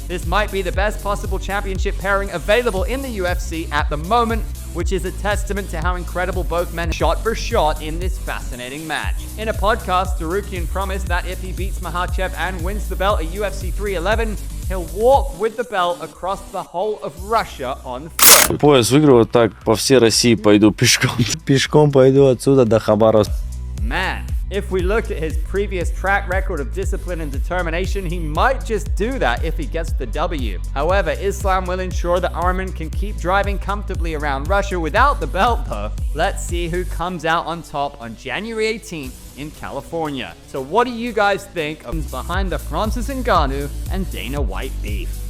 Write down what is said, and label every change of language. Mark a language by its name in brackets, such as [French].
[English] This might be the best possible championship pairing available in the UFC at the moment, which is a testament to how incredible both men shot for shot in this fascinating match. In a podcast, Tsarukyan promised that if he beats Makhachev and wins the belt at UFC 311, he'll walk with the belt across the whole of Russia on foot. [Russian] Пояс выиграю, вот так по всей России пойду пешком. Пешком пойду отсюда до Хабаровска. [English] Man, if we looked at his previous track record of discipline and determination, he might just do that if he gets the W. However, Islam will ensure that Arman can keep driving comfortably around Russia without the belt though. Let's see who comes out on top on January 18th in California. So what do you guys think of behind the Francis Ngannou and Dana White beef?